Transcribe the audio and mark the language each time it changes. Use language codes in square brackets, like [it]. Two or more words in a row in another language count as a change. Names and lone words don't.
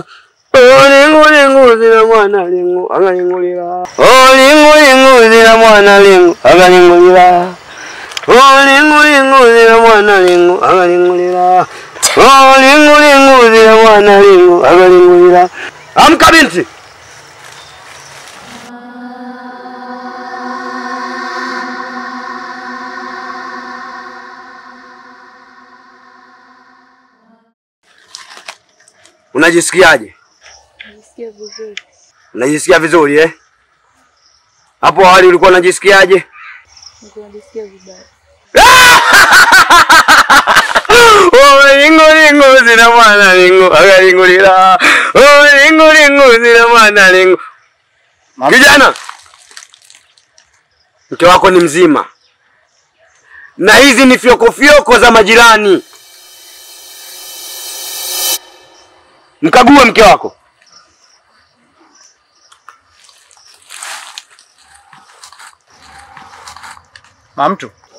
[sw] Oh lingu lingu zina mwana lingu akalingulira. Oh lingu lingu zina mwana lingu akalingulira. Oh lingu lingu zina mwana lingu akalingulira. Oh lingu lingu zina mwana lingu akalingulira. Amka binti. Unajisikiaje? Najisikia vizuri. Unajisikia vizuri eh? Hapo awali ulikuwa unajisikiaje? Najisikia vibaya. Oh lingu lingu zina mwana lingu akalingulira. Oh lingu lingu zina mwana lingu. Kijana, mke wako ni mzima. Na hizi ni fyoko za majirani. Mkague mke wako. Mamtu.